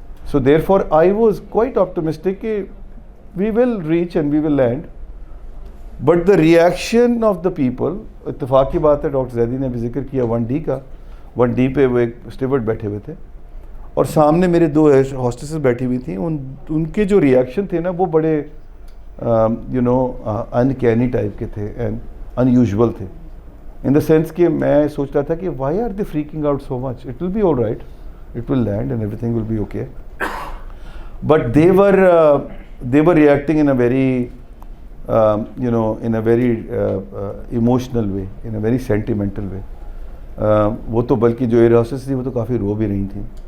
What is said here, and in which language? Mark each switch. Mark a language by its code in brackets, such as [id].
[en] So therefore I was quite optimistic کہ we will reach and we will land. But the reaction of the people, [ur] اتفاق کی بات ہے doctor Zaidi نے بھی ذکر کیا 1D کا, 1D پہ وہ ایک اسٹیورڈ بیٹھے ہوئے تھے اور سامنے میرے 2 ہاسٹسز بیٹھی ہوئی تھیں. ان کے جو ریئیکشن تھے نا وہ بڑے انکینی ٹائپ کے تھے اینڈ ان یوزول تھے, in the sense کہ میں سوچ رہا تھا کہ [en] why are they freaking out so much? It will be all right, it will land and everything will be okay. But they were reacting in a very in a very emotional way, in a very sentimental way. [ur] وہ تو بلکہ جو air hostess تھی وہ تو کافی رو بھی رہی تھیں.